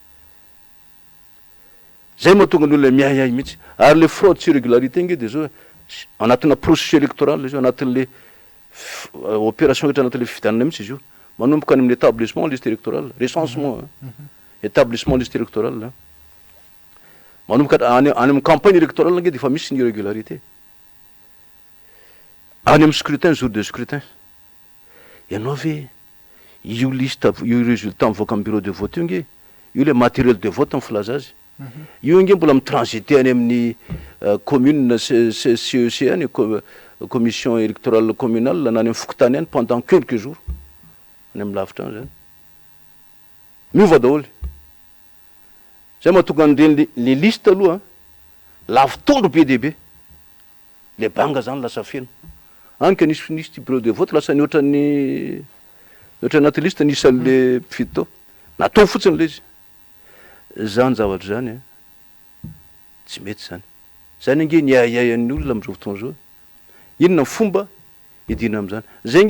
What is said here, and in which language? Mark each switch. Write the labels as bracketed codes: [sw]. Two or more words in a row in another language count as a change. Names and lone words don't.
[mg] zay mahatonga ny olona miahiahy mihitsy ary le fraude sy irrégularité nge de zao anatina [fr] processus électoral [mg] izy io anatin'le opération rehetra anatin'le fifidianana mihitsy izy io manomboka any amin'ny [fr] établissement liste électorale recensement établissement liste électorale [mg] manomboka any amin'ny [fr] campagne électorale [mg] nge de efa misy ny irrégularité any amin'ny scrutin [fr] jour de scrutin [mg] ianao ve io liste io résultat mivoaka amin'ny [fr] bureau de vote [mg] io nge io le [fr] matériel de vote [mg] mifilaza azy io nge mbola mitransité any amin'ny commune CEC any [fr] commission électorale communale [mg] na any amin'ny fokotany any [fr] pendant quelques jours [mg] any amin'ny lavitra any zany miova daholy zay mahatonga an'ireny le liste aloha lavitondro be dehibe le banga zany lasa feno anka nisy [fr] bureau de vote [mg] lasa ny ohatran'ny anaty liste nisy an'le mpifidy tao natao fotsiny le izy zany zavatra zany a tsy mety zany zany nge ny aiaian'ny olona am'izao fotoana zao inona fomba idina am'zany zay nge